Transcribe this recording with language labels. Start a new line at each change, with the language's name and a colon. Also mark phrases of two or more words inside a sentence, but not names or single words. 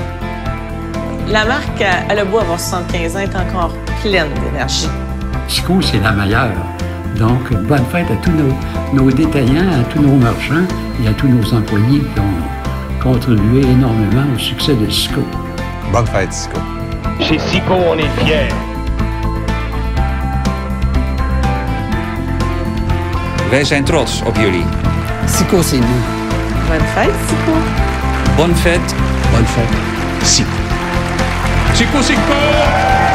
French: La marque, elle a beau avoir 75 ans, est encore pleine d'énergie. SECO, c'est la meilleure. Donc, bonne fête à tous nos détaillants, à tous nos marchands et à tous nos employés qui ont contribué énormément au succès de SECO. Bonne fête, SECO. Chez SECO, on est fiers.
Dutch: Wij zijn trots op jullie.
French: SECO, c'est nous. Bonne fête, SECO. Bonne fête. Bonne fête. SECO. SECO, SECO!